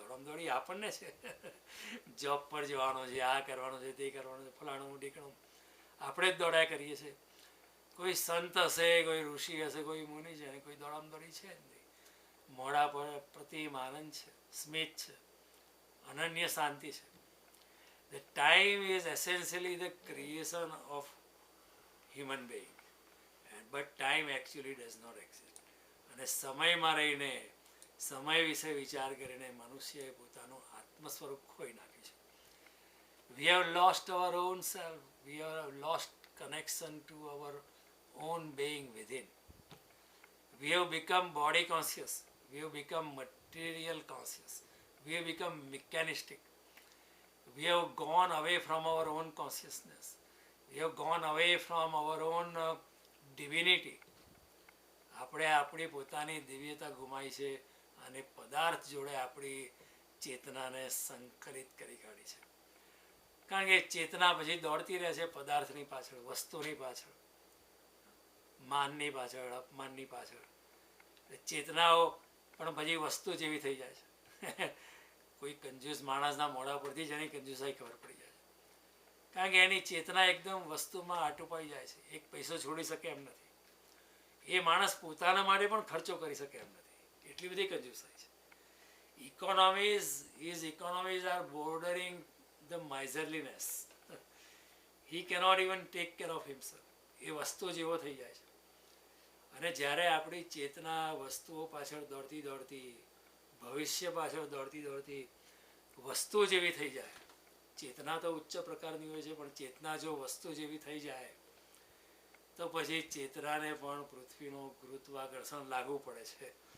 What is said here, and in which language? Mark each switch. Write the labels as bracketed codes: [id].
[gu] દોડમદોડી આપણને છે, જોબ પર જવાનો છે, આ કરવાનું છે, તે કરવાનું છે, ફલાણું ઢીકણું આપણે જ દોડ્યા કરીએ છીએ. કોઈ સંત હશે, કોઈ ઋષિ હશે, કોઈ મુનિ છે, કોઈ દોડમદોડી છે જ નહીં. મોઢા પર પ્રતિમ આનંદ છે, સ્મિત છે, અનન્ય શાંતિ છે. [en] The time is essentially the creation of human being, but time actually does not exist. [gu] અને સમયમાં રહીને, સમય વિશે વિચાર કરીને મનુષ્યએ પોતાનું આત્મ સ્વરૂપ ખોઈ નાખ્યું છે. [en] We have lost our own self. We have lost connection to our own being within. We have become body conscious. We have become material conscious. We have become mechanistic. We have gone away from our own consciousness. We have gone away from our own divinity. [gu] આપણે આપણી પોતાની દિવ્યતા ગુમાવી છે અને પદાર્થ જોડે આપણી ચેતનાને સંકલિત કરી કાઢી છે. કારણ કે ચેતના પછી દોડતી રહે છે પદાર્થની પાછળ, વસ્તુની પાછળ, માનની પાછળ, અપમાનની પાછળ. ચેતનાઓ પણ પછી વસ્તુ જેવી થઈ જાય છે. કોઈ કંજૂસ માણસના મોઢા પરથી જ એની કંજૂસાઈ ખબર પડી જાય છે. કારણ કે એની ચેતના એકદમ વસ્તુમાં આટોપાઈ જાય છે. એક પૈસો છોડી શકે એમ નથી. એ માણસ પોતાના માટે પણ ખર્ચો કરી શકે એમ નથી. એટલી બધી કંજૂસાઈ છે. [en] Economies are bordering the miserliness. He cannot even take care of himself. [gu] એ વસ્તુ જેવો થઈ જાય છે. અને જ્યારે આપણી ચેતના વસ્તુઓ પાછળ દોડતી દોડતી, ભવિષ્ય પાછળ દોડતી દોડતી વસ્તુ જેવી થઈ જાય, ચેતના તો ઉચ્ચ પ્રકારની હોય છે, પણ ચેતના જો વસ્તુ જેવી થઈ જાય તો પછી ચેતનાને પણ પૃથ્વીનું ગુરુત્વાકર્ષણ લાગુ પડે છે.